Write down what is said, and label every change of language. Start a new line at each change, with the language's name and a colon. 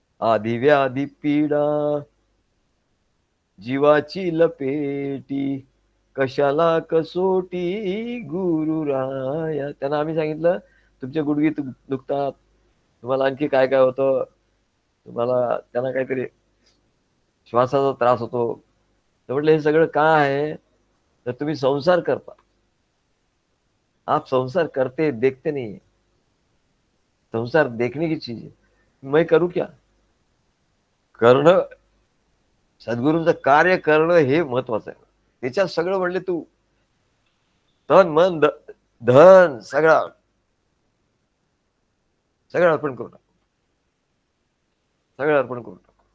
Marathi: आधी व्याधी पीडा जीवाची लपेटी, कशाला कसोटी गुरुराया. त्यांना आम्ही सांगितलं तुमचे गुडघे दुखतात, तुम्हाला आणखी काय काय होतं, तुम्हाला त्यांना काहीतरी श्वासाचा त्रास होतो. तर म्हटलं हे सगळं काय आहे? तर तुम्ही संसार करता.
Hindi: आप संसार करते देखते नहीं. संसार देखने की चीज है. मैं करू क्या?
Marathi: करणं, सद्गुरूंचं कार्य करणं हे महत्वाचं आहे. त्याच्यात सगळं म्हणले तू तन मन धन सगळं सगळं अर्पण करू टाक. सगळं अर्पण करू टाक.